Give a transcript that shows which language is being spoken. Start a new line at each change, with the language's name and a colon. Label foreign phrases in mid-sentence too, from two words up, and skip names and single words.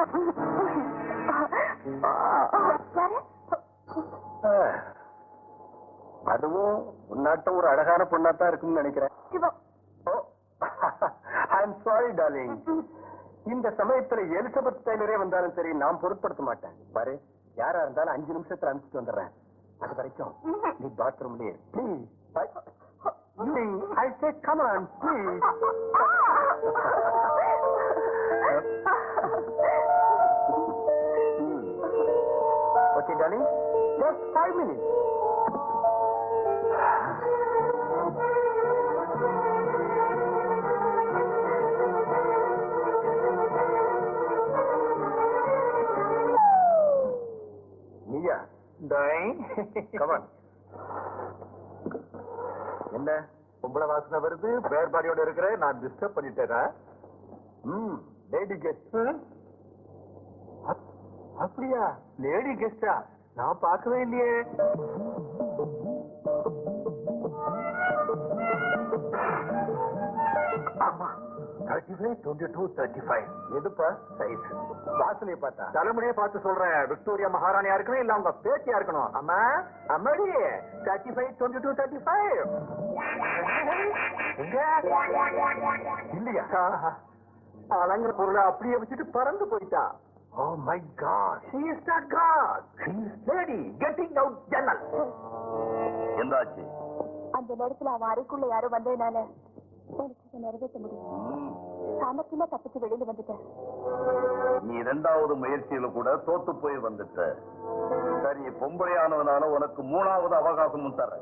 Tamil: அதுவும் உன்னாட்ட ஒரு அழகான பொண்ணாத்தான் இருக்கும்னு நினைக்கிறேன்.
English: I'm sorry darling.
Tamil: இந்த சமயத்துல எலிசபெத் டெய்லரே வந்தாலும் சரி நான் பொருட்படுத்த மாட்டேன். பாரு, யாரா இருந்தாலும் 5 நிமிஷத்துல அனுப்பிச்சுட்டு வந்துடுறேன். அது வரைக்கும் நீ பாத்ரூம்லயே ப்ளீஸ்.
English: I say come on please. Okay darling, just 5 minutes. Mia, darling, come on.
Tamil: என்ன பொம்பளை வாசனை வருது?
English: bare body
Tamil: இருக்கிற நான் டிஸ்டர்ப் பண்ணிட்டேனா?
English: lady guest. அப்படியா? lady guest?
Tamil: நான் பார்க்கவே இல்லையே. ஆமா, 35, 22, 35. எதுப்பா சைஸ்? வாசனையை பார்த்தா? தலைமுறையை பார்த்து சொல்றேன். விக்டோரியா மகாராணியா இருக்கணும் இல்ல அவங்க பேத்தியா இருக்கணும். அம்மா அம்மாடி 35, 22, 35. இல்லையா? அலங்கிற பொருளை அப்படியே வச்சுட்டு பறந்து போயிட்டா.
English: Oh my God, she is not God. She is lady getting out jannal.
Tamil: என்னாச்சு? அந்த நேரத்துல அவன் அறைக்குள்ள யாரும் வந்ததுனால எனக்கு நிறைவேற்ற முடியும். சாமர்த்தியமா தப்பிச்சு வெளியில வந்துட்டேன். நீ 2வது முயற்சியில கூட தோத்து போய் வந்துட்ட. சரி, பொம்பளையானதுனால உனக்கு 3வது அவகாசமும் தரேன்.